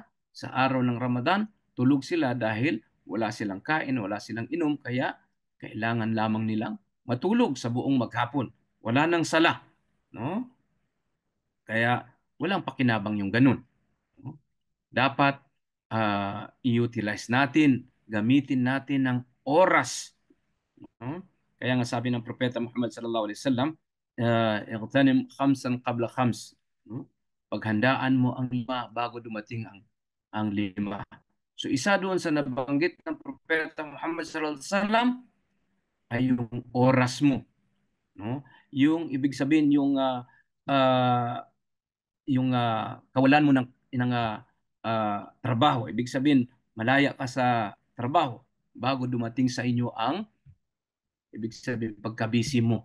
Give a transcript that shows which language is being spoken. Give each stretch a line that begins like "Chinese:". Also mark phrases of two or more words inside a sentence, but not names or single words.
Filipino: Sa araw ng Ramadan, tulog sila dahil wala silang kain, wala silang inom, kaya kailangan lamang nilang matulog sa buong maghapon. Wala nang sala, no? Kaya walang pakinabang yung ganun. No? Dapat i-utilize natin, gamitin natin ng oras. No? Kaya nga sabi ng Propeta Muhammad
Arabic: صلى الله عليه وسلم اغتنم خمسا قبل خمس."
Filipino: No? Paghandaan mo ang 5 bago dumating ang 5. So isa doon sa nabanggit ng Propeta Muhammad
Arabic: صلى الله عليه وسلم
Filipino: ay yung oras mo, no? Yung ibig sabihin yung kawalan mo ng trabaho, ibig sabihin malaya ka sa trabaho bago dumating sa inyo ang ibig sabihin pagka-busy mo.